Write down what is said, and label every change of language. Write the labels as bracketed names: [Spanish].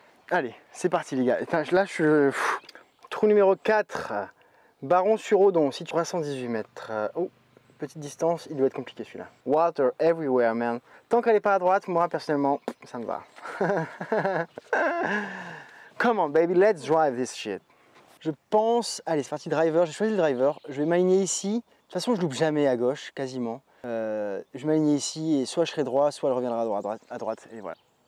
[French] Allez, c'est parti, les gars. Enfin, là, je suis... Trou numéro 4, Baron-sur-Odon, si tu 318 mètres. Oh, petite distance, il doit être compliqué celui-là. [English] Water everywhere, man. [French] Tant qu'elle n'est pas à droite, moi, personnellement, ça me va. [English] Come on, baby, let's drive this shit. [French] Je pense... Allez, c'est parti, driver. J'ai choisi le driver. Je vais m'aligner ici. De toute façon, je loupe jamais à gauche, quasiment. Je vais m'aligner ici et soit je serai droit, soit elle reviendra à droite, et voilà.